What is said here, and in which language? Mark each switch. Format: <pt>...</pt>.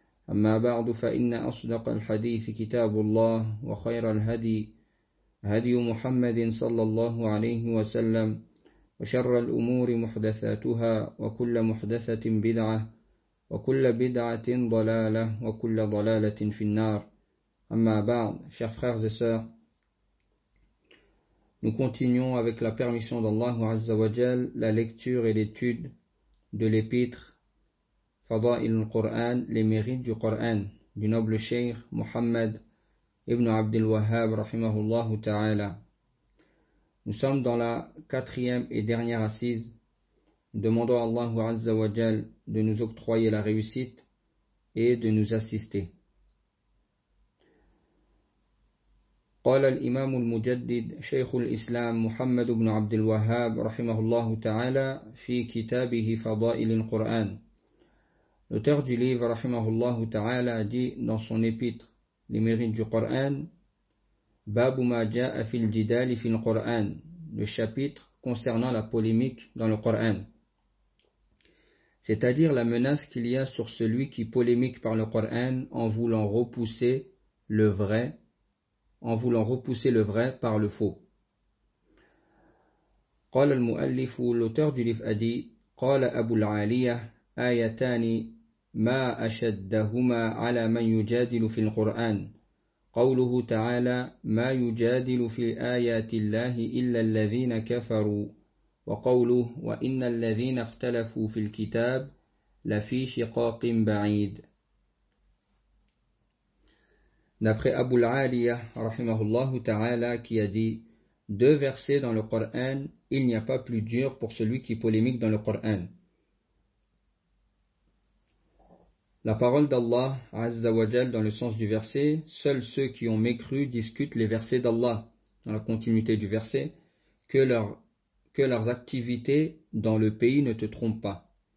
<ar>أما بعد، فإن أصدق الحديث كتاب الله وخير الهدي هدي محمد صلى الله عليه وسلم، وشر الأمور محدثاتها، وكل محدثة بدعة، وكل بدعة ضلالة، وكل ضلالة في النار. أما بعد،</ar> <fr>chers frères et sœurs, nous continuons avec la permission d'Allah Azza wa Jal la lecture et l'étude de l'épître Fada'il al-Qur'an, les mérites du Qur'an, du noble Cheikh Muhammad ibn Abdul Wahhab rahimahullah ta'ala. Nous sommes dans la quatrième et dernière assise. Demandons à Allah Azza wa Jal de nous octroyer la réussite et de nous assister.</fr> <ar>قال الإمام المجدد شيخ الإسلام محمد بن عبد الوهاب رحمه الله تعالى في كتابه فضائل القرآن.</ar> <fr>L'auteur du livre</fr> <ar>رحمه الله تعالى</ar> <fr>dit dans son épître Les mérites du Coran,</fr> <ar>باب ما جاء في الجدال في القرآن,</ar> <fr>le chapitre concernant la polémique dans le Coran, c'est-à-dire la menace qu'il y a sur celui qui polémique par le Coran en voulant repousser le vrai, en voulant repousser le vrai par le faux.</fr> <ar>قال المؤلف,</ar> <fr>l'auteur du livre a dit,</fr> <ar>قال أبو العالية آيتان ما أشدهما على من يجادل في القرآن قوله تعالى ما يجادل في آيات الله إلا الذين كفروا وقوله وإن الذين اختلفوا في الكتاب لفي شقاق بعيد.</ar> <fr>D'après Abu al-Aliyah, rahimahullahu ta'ala, qui a dit, deux versets dans le Coran, il n'y a pas plus dur pour celui qui polémique dans le Coran. La parole d'Allah, azza wa jal, dans le sens du verset, seuls ceux qui ont mécru discutent les versets d'Allah, dans la continuité du verset, que leurs activités dans le pays ne te trompent pas.</fr>